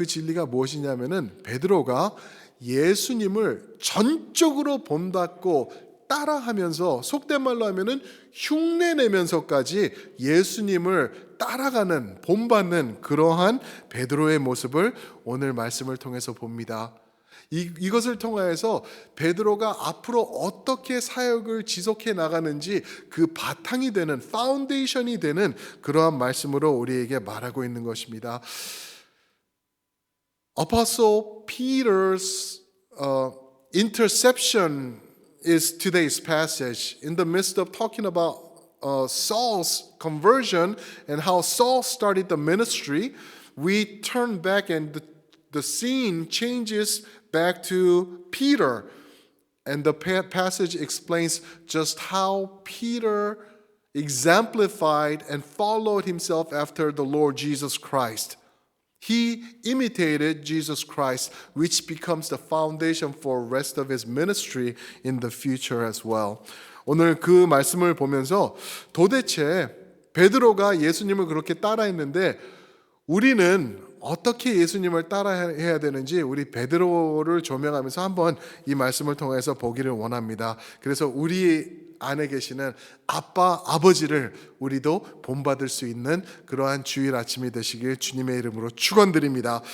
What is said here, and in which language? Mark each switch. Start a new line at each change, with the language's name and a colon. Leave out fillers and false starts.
Korean: 그 진리가 무엇이냐면은 베드로가 예수님을 전적으로 본받고 따라하면서, 속된 말로 하면은 흉내내면서까지 예수님을 따라가는, 본받는 그러한 베드로의 모습을 오늘 말씀을 통해서 봅니다. 이것을 통하여서 베드로가 앞으로 어떻게 사역을 지속해 나가는지 그 바탕이 되는, 파운데이션이 되는 그러한 말씀으로 우리에게 말하고 있는 것입니다.
English: Apostle Peter's interception is today's passage. In the midst of talking about Saul's conversion and how Saul started the ministry, we turn back and the scene changes back to Peter. And the passage explains just how Peter exemplified and followed himself after the Lord Jesus Christ. He imitated Jesus Christ, which becomes the foundation for the rest of his ministry in the future as well.
Korean: 오늘 그 말씀을 보면서 도대체 베드로가 예수님을 그렇게 따라했는데 우리는 어떻게 예수님을 따라해야 되는지 우리 베드로를 조명하면서 한번 이 말씀을 통해서 보기를 원합니다. 그래서 우리 안에 계시는 아빠, 아버지를 우리도 본받을 수 있는 그러한 주일 아침이 되시길 주님의 이름으로 축원드립니다.